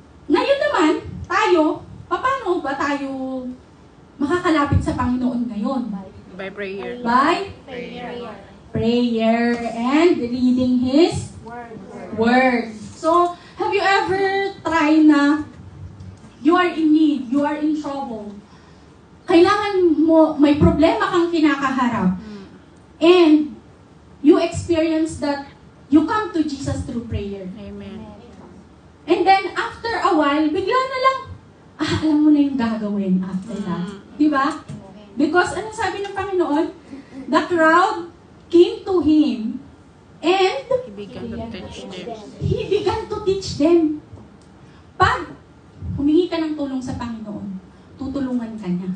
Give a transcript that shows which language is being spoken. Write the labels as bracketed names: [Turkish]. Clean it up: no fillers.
[Filipino] Ngayon naman, tayo, paano ba tayo makakalapit sa Panginoon ngayon? [English] By prayer. By prayer and reading His Word. So, have you ever tried na you are in need, you are in trouble, [Filipino] kailangan mo, may problema kang kinakaharap, [English] and you experience that you come to Jesus through prayer. Amen. [Filipino] And then, [English] after a while, [Filipino] bigla na lang, alam mo na yung gagawin after that. Diba? [English] Because, [Filipino] ano sabi ng Panginoon? [English] The crowd came to Him, and He began to teach them. He began to teach them. [Filipino] Pag humingi ka ng tulong sa Panginoon, tutulungan ka niya.